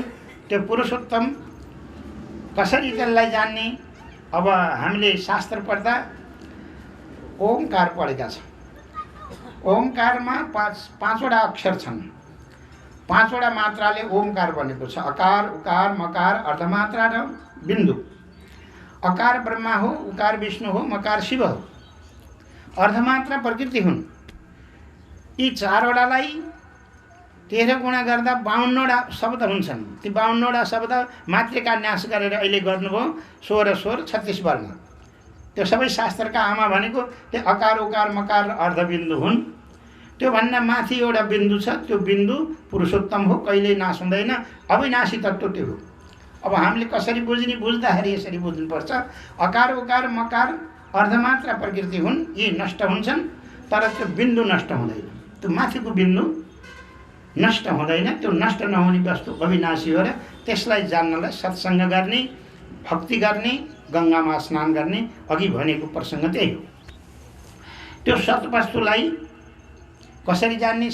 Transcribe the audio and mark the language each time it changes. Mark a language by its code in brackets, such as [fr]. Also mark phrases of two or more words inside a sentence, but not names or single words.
[ne] त्यो पुरुषोत्तम कसरी त्यसलाई जान्ने? अब हामीले शास्त्र पढ्दा ओमकार पढेका छौँ। ओमकारमा पाँचवटा अक्षर छन्, 5वटा मात्राले ओमकार बनेको छ। अकार उकार मकार अर्धमात्रा र बिन्दु। अकार ब्रह्मा हो, उकार विष्णु हो, मकार शिव हो, अर्धमात्रा प्रकृति हुन्। यी 4वटालाई 13 गुणा गर्दा 52वटा शब्द हुन्छन्। ती 52वटा शब्द मातृका न्यास गरेर अहिले गर्नुभयो 16 स्वर 36 वर्ण। त्यो सबै शास्त्रका आमा भनेको त्यो अकार उकार मकार र अर्धबिन्दु हुन्। त्योभन्दा माथि एउटा बिन्दु छ, त्यो बिन्दु पुरुषोत्तम हो, कहिल्यै नाश हुँदैन, अविनाशी तत्त्व त्यो हो। अब हामीले कसरी बुझ्ने? बुझ्दाखेरि यसरी बुझ्नुपर्छ। अकार उकार मकार अर्धमात्रा प्रकृति हुन्, यी नष्ट हुन्छन्, तर त्यो बिन्दु नष्ट हुँदैन। त्यो माथिको बिन्दु नष्ट हुँदैन। त्यो नष्ट नहुने वस्तु अविनाशी हो र त्यसलाई जान्नलाई सत्सङ्ग गर्ने, भक्ति गर्ने, गङ्गामा स्नान गर्ने, अघि भनेको प्रसङ्ग त्यही हो। त्यो सत्वस्तुलाई कसरी जान्ने?